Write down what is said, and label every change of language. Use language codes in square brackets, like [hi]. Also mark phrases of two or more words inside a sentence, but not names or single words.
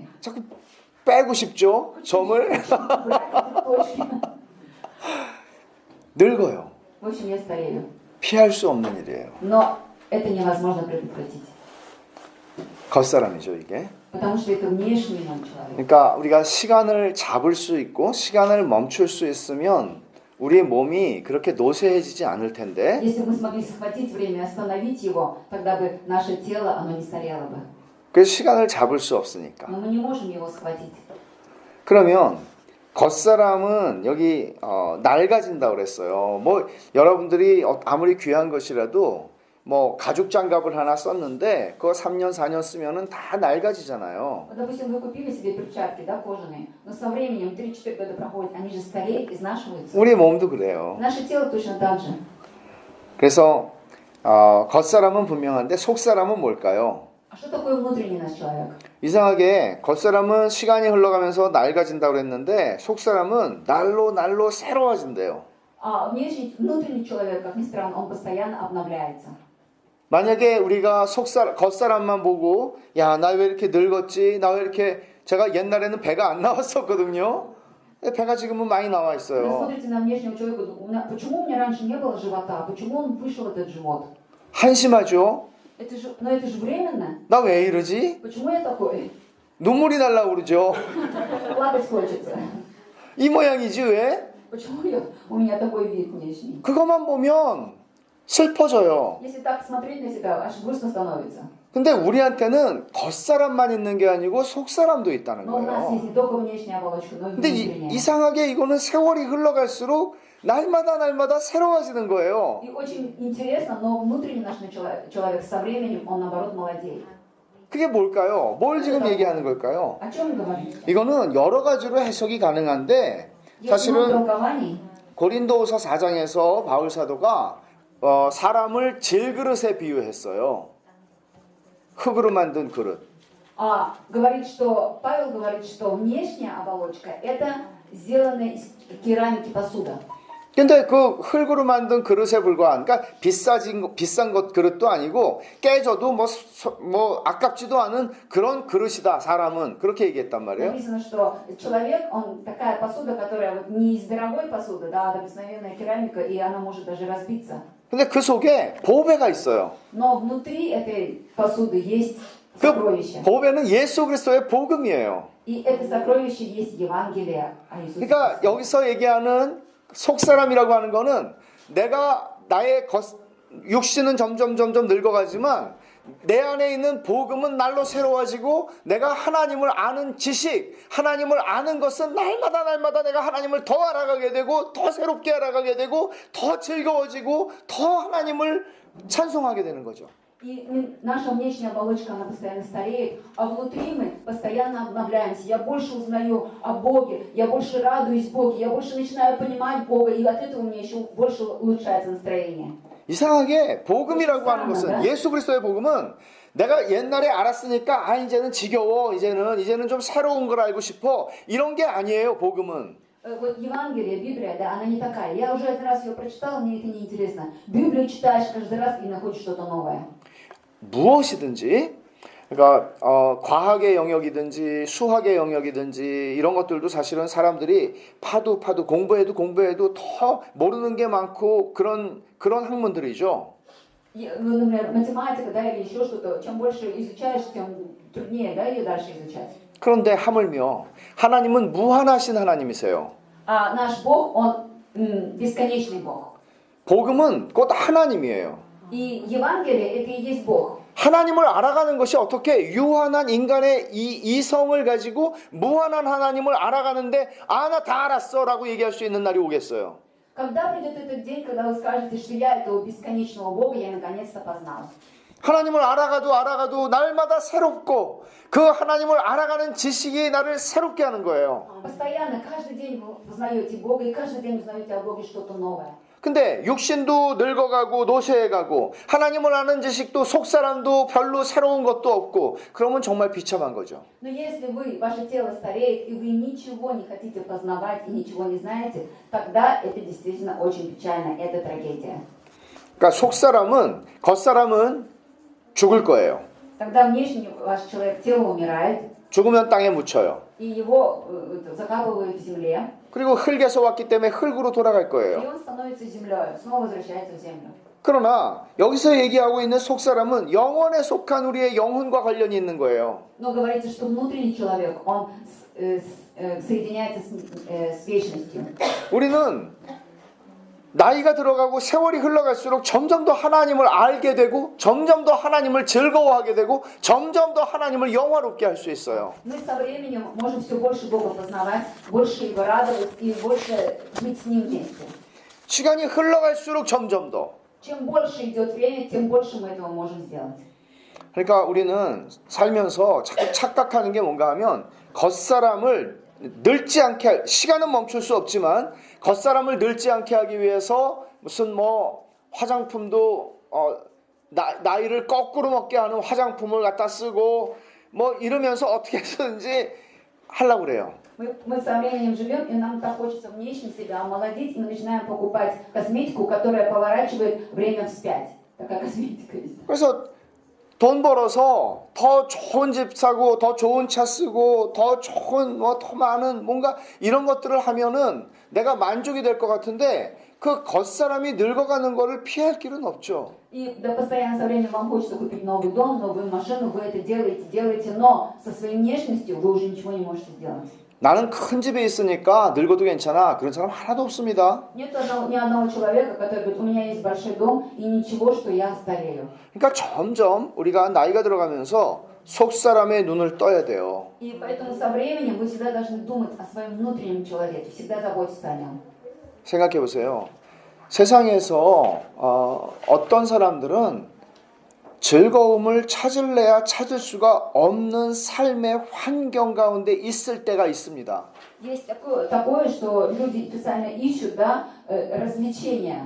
[ko] 자꾸 빼고 싶죠? 점을. [ru] Брать эти точки. [ko] 늙어요. [ru] В общем, я старею. [ko] 피할 수 없는 일이에요. [ru] Но это невозможно предотвратить. [ko] 겉사람이죠, 이게. [ru] Потому что это внешний мой человек. [ko] 그러니까 우리가 시간을 잡을 수 있고 시간을 멈출 수 있으면 우리 몸이 그렇게 노쇠해지지 않을 텐데 [ru] Если бы мы смогли схватить время и остановить его, тогда бы наше тело, оно не старело бы. [ko] 그래서 시간을 잡을 수 없으니까. [ru] Но мы не можем его схватить. [ko] 그러면 겉사람은 여기 낡아진다고 그랬어요. 뭐 여러분들이 아무리 귀한 것이라도 뭐 가죽 장갑을 하나 썼는데 그거 3년 4년 쓰면은 다 낡아지잖아요. [ru] Вот, допустим, вы купили себе перчатки, да, кожаные, но со временем 3-4 года проходит, они же стареют, изнашиваются. [ko] 우리 몸도 그래요. [ru] Наше тело точно так же. [ko] 그래서 겉사람은 분명한데 속사람은 뭘까요? [ru] А что такое внутренний наш человек? [ko] 이상하게 겉사람은 시간이 흘러가면서 낡아진다고 그랬는데 속사람은 날로 새로워진대요. [ru] А внутренний человек, как ни странно, он постоянно обновляется. [ko] 만약에 우리가 겉사람만 보고 야, 나 왜 이렇게 늙었지? 나 왜 이렇게 제가 옛날에는 배가 안 나왔었거든요. 배가 지금은 많이 나와 [ru] Вы [ko] 있어요. [ru] смотрите на внешнего человека, почему у меня раньше не было живота? Почему он вышел этот живот? [ko] 한심하죠? [ru] Но это же временно. [ko] 나 왜 이러지? [ru] Почему я такой? [ko] 눈물이 날라고 그러죠. [ru] Плакать хочется. [ko] 이 모양이지 왜? [ru] Почему у меня такой вид внешний? [ko] 그것만 보면 슬퍼져요. [ru] Если так смотреть на себя, аж грустно становится. [ko] 근데 우리한테는 겉사람만 있는 게 아니고 속사람도 있다는 [ru] Но у нас [ko] 거예요. [ru] есть не только внешняя оболочка, но и [ko] 근데 [ru] внутренняя. [ko] 이상하게 이거는 세월이 흘러갈수록 날마다 새로워지는 거예요. [ru] И очень интересно, но внутренний наш человек со временем, он наоборот молодеет. [ko] 그게 뭘까요? 뭘 지금 얘기하는 걸까요? [ru] О чем говорит? [ko] 이거는 여러 가지로 해석이 가능한데 [ru] Есть много [ko] 사실은 [ru] толкований. [ko] 고린도후서 4장에서 바울 사도가 사람을 질그릇에 비유했어요. 흙으로 만든 그릇. [ru] Говорит, что Павел говорит, что внешняя оболочка это сделанная из керамики посуда. [ko] 근데 그 흙으로 만든 그릇에 불과한, 그러니까 비싼 것 그릇도 아니고 깨져도 뭐 아깝지도 않은 그런 그릇이다. 사람은 그렇게 얘기했단 말이에요. [ru] Написано, что человек, он такая посуда, которая вот не из дорогой посуды, да, а обыкновенная керамика, и она может даже разбиться. [ko] 근데 그 속에 보배가 있어요. [ru] Но внутри этой посуды есть [ko] 그 [ru] сокровище. [ko] 보배는 예수 그리스도의 복음이에요. [ru] И это сокровище есть Евангелие о Иисусе [ko] 그러니까 [ru] Христе. [ko] 여기서 얘기하는 속사람이라고 하는 거는 내가 나의 육신은 점점 늙어가지만 내 안에 있는 복음은 날로 새로워지고 내가 하나님을 아는 지식, 하나님을 아는 것은 날마다 내가 하나님을 더 알아가게 되고 더 새롭게 알아가게 되고 더 즐거워지고 더 하나님을 찬송하게 되는 거죠. [ru] И наша внешняя оболочка, она постоянно стареет, а внутри мы постоянно обновляемся. Я больше узнаю о Боге, я больше радуюсь Боге, я больше начинаю понимать Бога, и от этого у меня еще больше улучшается настроение. [ko] 이상하게 복음이라고 하는 것은 예수 그리스도의 복음은 내가 옛날에 알았으니까 이제는 지겨워, 이제는 좀 새로운 걸 알고 싶어, 이런 게 아니에요. 복음은. [ru] Вот Евангелие, Библия, да, она не такая. Я уже один раз ее прочитал, мне это не интересно. Библию читаешь каждый раз и находишь что-то новое. [ko] 무엇이든지, 그러니까 과학의 영역이든지 수학의 영역이든지 이런 것들도 사실은 사람들이 파도 공부해도 더 모르는 게 많고 그런 학문들이죠. [ru] Например, математика, да, или еще что-то. Чем больше изучаешь, тем труднее, да, ее дальше изучать. [ko] 그런데 하물며 하나님은 무한하신 하나님이세요. [ru] А наш Бог, Он бесконечный Бог. [ko] 복음은 곧 하나님이에요. [ru] И Евангелие это и есть Бог. [ko] 하나님을 알아가는 것이 어떻게 유한한 인간의 이성을 가지고 무한한 하나님을 알아가는데 나 다 알았어 라고 얘기할 수 있는 날이 오겠어요. [ru] Когда придет этот день, когда вы скажете, что я этого бесконечного Бога, я наконец-то познал. [ko] 하나님을 알아가도 날마다 새롭고 그 하나님을 알아가는 지식이 나를 새롭게 하는 거예요. [ru] Постоянно, каждый день вы познаете Бога, и каждый день узнаете о Боге что-то новое. [ko] 근데 육신도 늙어가고 노쇠해가고 하나님을 아는 지식도 속사람도 별로 새로운 것도 없고 그러면 정말 비참한 거죠. [ru] Но если ваше тело стареет, и вы ничего не хотите познавать и ничего не знаете, тогда это действительно очень печально, это трагедия. [ko] 그러니까 속사람은, 겉사람은 죽을 거예요. [ru] Тогда внешне ваш человек, тело умирает, [ko] 죽으면 땅에 묻혀요. [ru] и его закапывают в земле, [ko] 그리고 흙에서 왔기 때문에 흙으로 돌아갈 [ru] и [ko] 거예요. [ru] он становится землей, снова возвращается в землю. [ko] 그러나 여기서 얘기하고 있는 속사람은 영원에 속한 우리의 영혼과 관련이 있는 거예요. [ru] Но говорится, что внутренний человек, он соединяется с вечностью. [ko] 우리는 나이가 들어가고 세월이 흘러갈수록 점점 더 하나님을 알게 되고 점점 더 하나님을 즐거워하게 되고 점점 더 하나님을 영화롭게 할 수 있어요. [ru] Мы со временем можем все больше Бога познавать, больше Его радовать и больше быть с Ним вместе. [ko] 시간이 흘러갈수록 점점 더. [ru] Чем больше идет время, тем больше мы этого можем сделать. [ko] 그러니까 우리는 살면서 자꾸 착각하는 게 뭔가 하면 겉사람을 늙지 않게 시간은 멈출 수 없지만 겉사람을 늙지 않게 하기 위해서 무슨 화장품도 나이를 거꾸로 먹게 하는 화장품을 갖다 쓰고 이러면서 어떻게 해서든지 하려고 그래요. [ru] Мы со временем живем, и нам так хочется внешне себя омолодить, и мы начинаем покупать косметику, которая поворачивает время вспять. Такая косметика есть. [ko] 그래서 돈 벌어서 더 좋은 집 사고 더 좋은 차 쓰고 더 좋은 더 많은 뭔가 이런 것들을 하면은 내가 만족이 될 것 같은데 그 겉사람이 늙어가는 거를 피할 길은 없죠. [ru] И да, постоянно со временем вам хочется купить новый дом, новую машину, вы это делаете, но со своей внешностью вы уже ничего не можете сделать. [ko] 나는 큰 집에 있으니까 늙어도 괜찮아. 그런 사람 하나도 없습니다. [ru] Нет ни одного человека, который говорит, у меня есть большой дом, и ничего, что я старею. [ko] 그러니까 점점 우리가 나이가 들어가면서 속 사람의 눈을 떠야 돼요. [ru] И поэтому со временем вы всегда должны думать о своем внутреннем человеке, всегда заботиться о нем. [ko] 생각해 보세요. 세상에서 어떤 사람들은 즐거움을 찾을래야 찾을 수가 없는 삶의 환경 가운데 있을 때가 있습니다. [ru] Есть такое, что люди специально ищут, да, развлечения,